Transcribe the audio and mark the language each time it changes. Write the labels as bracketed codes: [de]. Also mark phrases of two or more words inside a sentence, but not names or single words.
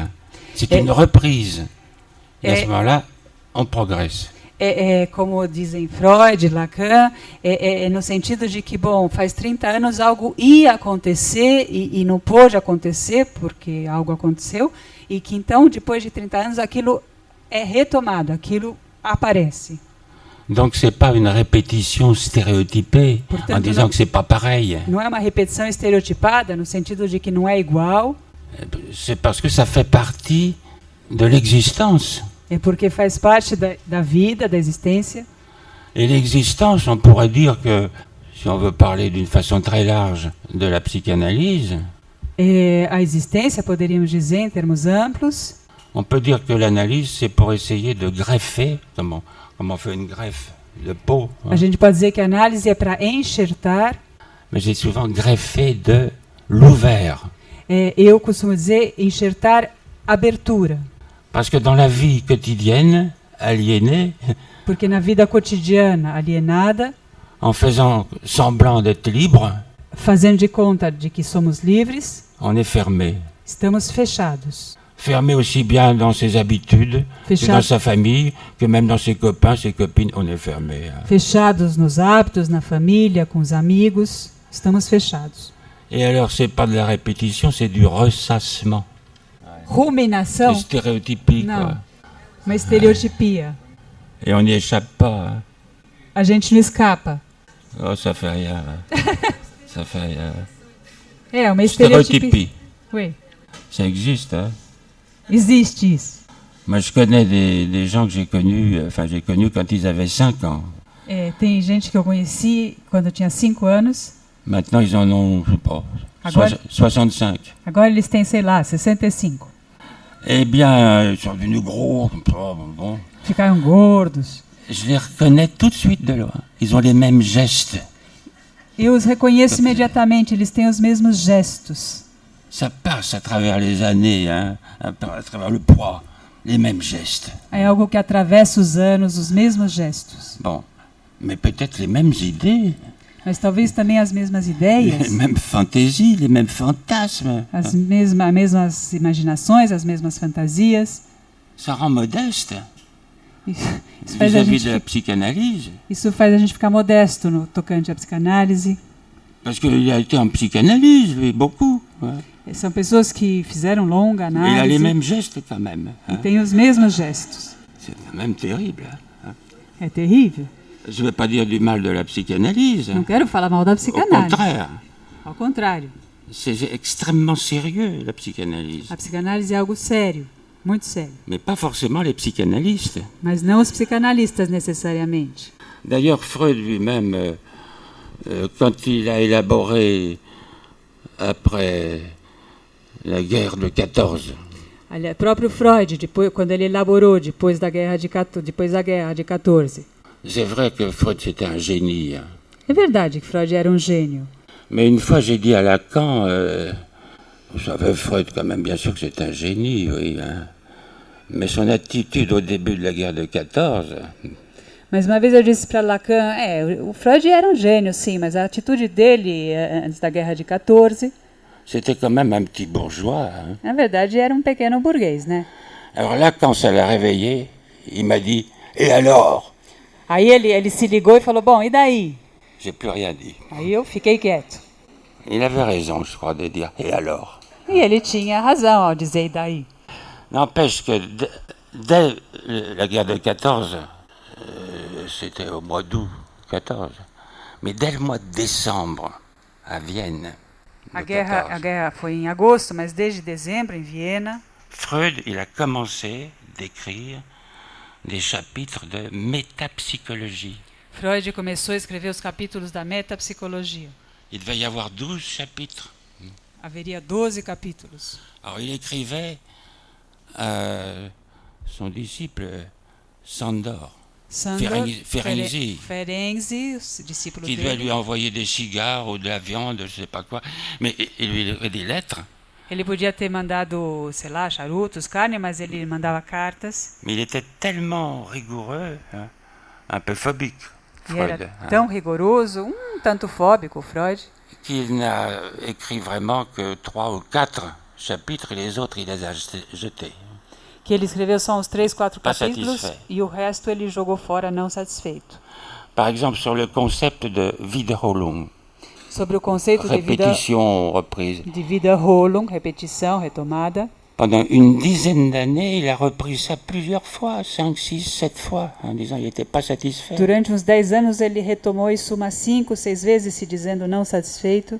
[fr] C'est une reprise. Et à ce moment-là, on progresse. [pt] Como dizem Freud, Lacan, no sentido de que, bom, faz 30 anos algo ia acontecer e não pôde acontecer porque algo aconteceu, e que então, depois de 30 anos, aquilo é retomado, aquilo aparece. [fr] Donc c'est pas une répétition stéréotypée, [pt] Portanto, [fr] en disant que c'est pas pareil. [pt] Não é uma repetição estereotipada, no sentido de que não é igual. [fr] C'est parce que ça fait partie de l'existence. [pt] É porque faz parte da vida, da existência. [fr] Et l'existence, on pourrait dire que, si on veut parler d'une façon très large de la psychanalyse, [pt] A existência, poderíamos dizer em termos amplos, [fr] on peut dire que l'analyse, c'est pour essayer de greffer, comme on fait une greffe de peau, hein, [pt] a gente pode dizer que a análise é para enxertar. [fr] mais c'est souvent greffer de l'ouvert. [pt] Eu costumo dizer enxertar abertura. [fr] Parce que dans la vie quotidienne, aliénée, [pt] Porque na vida cotidiana alienada, [fr] en faisant semblant d'être libre, [pt] fazendo de conta de que somos livres, [fr] On est fermé. [pt] Estamos fechados. [fr] Fermé aussi bien dans ses habitudes, que dans sa famille, que même dans ses copains, ses copines, on est fermé. [pt] Fechados nos hábitos, na família, com os amigos. Estamos fechados. [fr] Et alors, c'est pas de la répétition, c'est du ressassement. [pt] Ruminação? [fr] C'est stéréotypique. [pt] Não. [fr] Quoi. [pt] Uma estereotipia. [fr] Et on n'y échappe pas. Hein. [pt] A gente não escapa. [fr] Oh, ça fait rien. Ça fait rien. [pt] É, uma estereotipia. [fr] Stéréotypie. Oui. Ça existe, hein. [pt] Existe isso. [fr] Moi, je connais des gens que j'ai connus quand ils avaient 5 ans. [pt] É, tem gente que eu conheci quando eu tinha 5 anos. [fr] Maintenant, ils en ont, je sais pas, [pt] Agora, 65. agora eles têm, sei lá, 65. [fr] Eh bien, ils sont devenus gros, comme ça, bon. [pt] Ficaram gordos. [fr] Je les reconnais tout de suite de loin. Ils ont les mêmes gestes. [pt] Eu os reconheço imediatamente, eles têm os mesmos gestos. [fr] Ça passe à travers les années, hein, à travers le poids, les mêmes gestes. [pt] É algo que atravessa os anos, os mesmos gestos. [fr] Bon, mais peut-être les mêmes idées, [pt] Mas talvez também as mesmas [fr] les [pt] ideias, [fr] mêmes fantaisies, les mêmes fantasmes. [pt] as mesmas imaginações, as mesmas fantasias. [fr] Ça rend modeste [pt] Isso faz a [fr] vis-à-vis [pt] gente, [fr] de la psychanalyse. [pt] isso faz a gente ficar modesto no tocante à psicanálise. [fr] Parce qu'il a été en psychanalyse, lui, beaucoup. Ouais. [pt] São pessoas que fizeram longa [fr] Il a les [pt] análise [fr] mêmes gestes quand même. [pt] e [fr] Hein. [pt] têm os mesmos gestos. [fr] C'est quand même terrible. Hein. [pt] É terrível. [fr] Je ne vais pas dire du mal de la psychanalyse. [pt] Não quero falar mal da [fr] Au [pt] psicanálise. [fr] contraire, [pt] Ao contrário, [fr] c'est extrêmement sérieux, la psychanalyse. [pt] a psicanálise é algo sério, muito sério. [fr] Mais pas forcément les psychanalystes. [pt] Mas não os psicanalistas necessariamente. [fr] D'ailleurs, Freud lui-même, quand il a élaboré, après la guerre de 14, [pt] Aliás, próprio Freud, depois, quando ele elaborou depois da guerra de 14. [fr] c'est vrai que Freud c'était un génie. Hein. [pt] É verdade que Freud era um gênio. [fr] Mais une fois j'ai dit à Lacan, vous savez, Freud quand même, bien sûr que c'est un génie, oui. Hein. Mais son attitude au début de la guerre de 14, [pt] Mas uma vez eu disse para Lacan, o Freud era um gênio, sim, mas a atitude dele antes da guerra de 14, [fr] c'était quand même un petit bourgeois. Hein. [pt] na verdade, era um pequeno burguês, né? [fr] Alors là, quand ça l'a réveillé, il m'a dit, et alors? [pt] Aí ele se ligou e falou, bom, e daí? [fr] J'ai plus rien dit. [pt] Aí eu fiquei quieto. [fr] Il avait raison, je crois, de dire, et alors? [pt] E ele tinha razão ao dizer e daí. [fr] N'empêche que dès la guerre de 14, c'était au mois d'août 14, mais dès le mois de décembre, à Vienne, [pt] A guerra foi em agosto, mas desde dezembro, em Viena, [fr] Freud, il a commencé d'écrire des chapitres de métapsychologie. [pt] Freud começou a escrever os capítulos da metapsicologia. [fr] Il devait y avoir 12 chapitres. [pt] Haveria 12 capítulos. [fr] Alors il écrivait à son disciple Sandor, [pt] Sandor Ferenczi, Ferenczi, o discípulo [fr] qui devait [pt] dele, [fr] lui envoyer des cigares ou de la viande, je ne sais pas quoi, mais il lui écrivait des lettres. [pt] ele podia ter mandado, sei lá, charutos, carne, mas ele mandava cartas. [fr] Mais il était tellement rigoureux, hein, un peu phobique, [pt] E Freud, era [fr] hein, [pt] tão rigoroso, tanto fóbico, [fr] Freud, qu'il n'a écrit vraiment que 3 ou 4 chapitres et les autres il les a jetés. [pt] que ele escreveu só uns 3, 4 [fr] Pas [pt] capítulos [fr] satisfait. [pt] e o resto ele jogou fora não satisfeito. [fr] Par exemple, sur le concept de Wiederholung, [pt] Sobre o conceito [fr] répétition, reprise. [pt] de Wiederholung, repetição, retomada. [fr] Pendant une dizaine d'années, il a repris ça plusieurs fois, 5, 6, 7 fois, en disant qu'il n'était pas satisfait. [pt] Durante uns 10 anos ele retomou isso umas 5, 6 vezes, se dizendo não satisfeito.